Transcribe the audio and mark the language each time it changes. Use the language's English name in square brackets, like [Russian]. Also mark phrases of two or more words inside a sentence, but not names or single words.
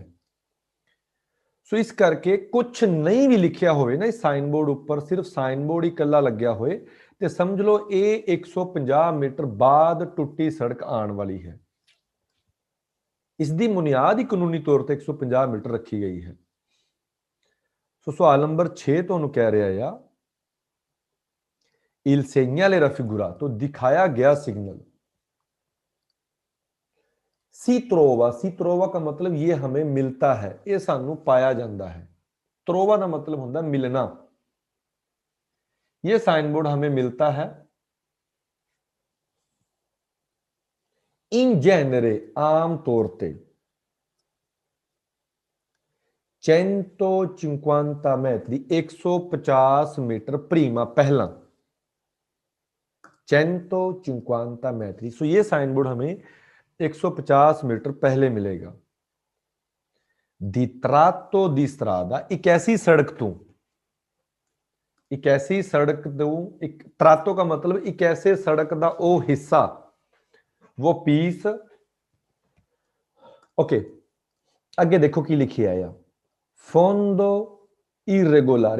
[Hindi] सो इस करके कुछ नहीं भी लिखिया होवे ना इस साइन बोर्ड उपर, सिर्फ साइन बोर्ड ही कला लग्या होए ते समझ लो ये 150 मीटर बाद टुटी सड़क आने वाली है। इसकी बुनियाद ही कानूनी तौर पर 150 मीटर रखी गई है। सो सवाल नंबर 6 तुहानू कह रहा है [Italian] il segnale raffigurato [Hindi] दिखाया गया सिग्नल [Italian] si trova [Hindi] का मतलब ये हमें मिलता है, ये सानू पाया जाता है। त्रोवा का मतलब होता मिलना। ये साइन बोर्ड हमें मिलता है [Italian] in genere [Hindi] आम तौर पर 150 metri 150 मीटर प्रीमा पहला 150 metri। सो ये साइन बोर्ड हमें 150 मीटर पहले मिलेगा। दी [Italian] tratto di strada [Hindi] एक ऐसी सड़क तू, एक ऐसी सड़क तू, एक त्रातो का मतलब एक ऐसे सड़क का वो हिस्सा, वो पीस। ओके अगे देखो की लिखी है [Italian] fondo irregolare.